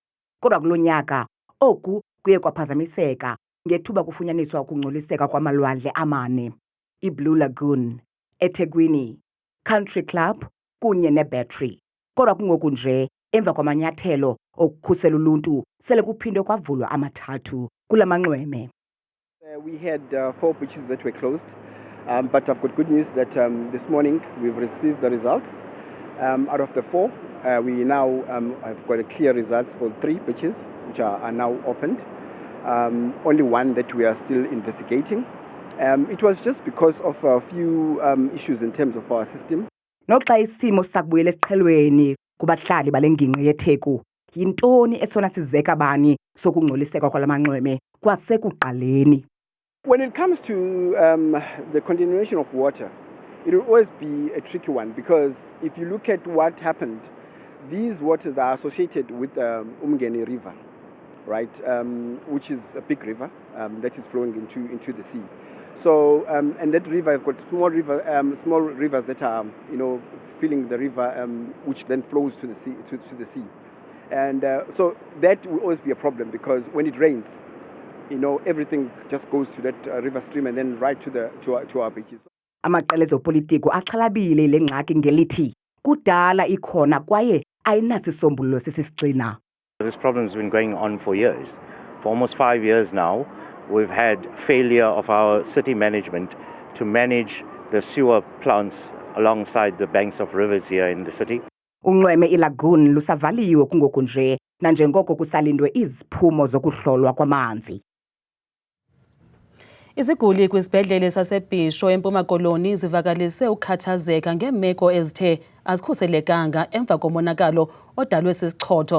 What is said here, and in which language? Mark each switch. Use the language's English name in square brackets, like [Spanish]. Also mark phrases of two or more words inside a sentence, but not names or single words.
[Xhosa] Kodwa kulo nyaka oku kuye kwaphazamiseka ngethuba kufunyaniswa ukungcoliseka kwamalwandle amane, iBlue Lagoon, eThekwini, Country Club kunye neBattery. Kodwa kungoku nje emva kwamanyathelo okukhusela uluntu sele kuphindwe kwavulwa amathathu kula manxweme. [English] We had 4 beaches that were closed, but I've got good news that this morning we've received the results. Out of the 4, we now have got a clear results for 3 beaches which are now opened. Only 1 that we are still investigating. It was just because of a few issues in terms of our system. [Xhosa] Noxa isimo sakubuyela esiqhelweni kubahlali balengingqi yeTheku, yintoni esona sizeka bani sokungcoliseka kwalamanxweme kwasekuqaleni? [English] When it comes to the continuation of water, it will always be a tricky one because if you look at what happened, these waters are associated with Umgeni River, right, which is a big river that is flowing into the sea. So and that river have got small rivers that are filling the river, which then flows to the sea to the sea, and so that will always be a problem because when it rains, everything just goes to that river stream and then right to our beaches. [Xhosa] Amaqela ezopolitiko axhalabile le ngxaki ngelithi kudala ikhona kwaye ayinasisombululo sisisigxina. [English] This problem has been going on for years. For almost 5 years now, we've had failure of our city management to manage the sewer plants alongside the banks of rivers here in the city. [Xhosa] Unxweme iLagoon lusavaliwe kungoku nje nanjengoko kusalindwe iziphumo zokuhlolwa kwamanzi. Iziguli kwisibhedlele saseBhisho eMpuma Koloni zivakalise ukukhathazeka ngeemeko ezithe azikhuselekanga emva komonakalo odalwe sisichotho.